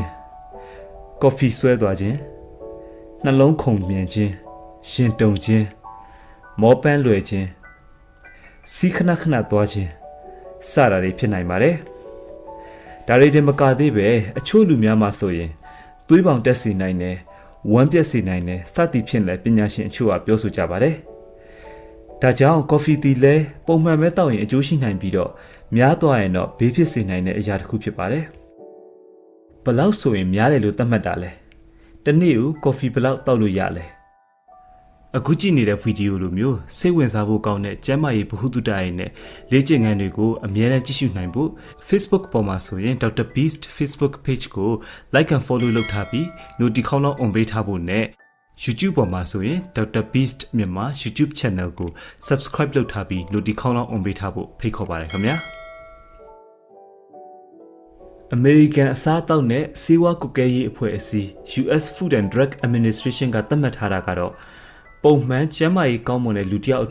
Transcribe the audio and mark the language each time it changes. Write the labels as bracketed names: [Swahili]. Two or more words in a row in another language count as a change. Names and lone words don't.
[Burmese] coffee ဆွဲသွားခြင်းနှလုံးခုန်မြန်ခြင်းရင်တုန်ခြင်းမောပန်းလွယ်ခြင်းစီးခဏခဏသွားခြင်းစတာတွေဖြစ်နိုင်ပါတယ်ဒါတွေတင်မကသေးပဲအချို့လူများမှာဆိုရင်သွေးပေါင်တက်စေနိုင်တယ်ဝမ်းပြက်စေနိုင်တယ်စသည်ဖြင့်လည်းပညာရှင်အချို့ကပြောဆိုကြပါတယ်ဒါကြောင့် coffee တီလည်းပုံမှန်ပဲတောက်ရင်အကျိုးရှိနိုင်ပြီးတော့များသွားရင်တော့ဘေးဖြစ်စေနိုင်တဲ့အရာတစ်ခုဖြစ်ပါတယ် လောက်ဆိုရင်များတယ်လို့သတ်မှတ်တာလဲတနေ့ကိုကော်ဖီဘလောက်တောက်လို့ရလဲအခုကြည့်နေတဲ့ဗီဒီယိုလိုမျိုးစိတ်ဝင်စားဖို့ကောင်းတဲ့ကျမ်းမာရေးဗဟုသုတရေးနဲ့လေ့ကျင့်ခန်းတွေကိုအမြဲတမ်းကြည့်ရှုနိုင်ဖို့ Facebook ပေါ်မှာဆိုရင် Dr. Beast Facebook page ကို [English] like and follow [Burmese] လုပ်ထားပြီး notification လောက် on ပေးထားဖို့နဲ့ YouTube ပေါ်မှာဆိုရင် Dr. Beast မြန်မာ YouTube channel ကို subscribe လုပ်ထားပြီး notification လောက် on ပေးထားဖို့ဖိတ်ခေါ်ပါတယ်ခင်ဗျာAmerican အစားအသောက်နဲ့ဆေးဝါးကွပ်ကဲရေးအဖွဲ့အစည်း US Food and Drug Administration ကသတ်မှတ်ထားတာကတော့ပုံမှန်ကျန်းမာရေးကောင်းမွန်တဲ့လူတစ်ယောက်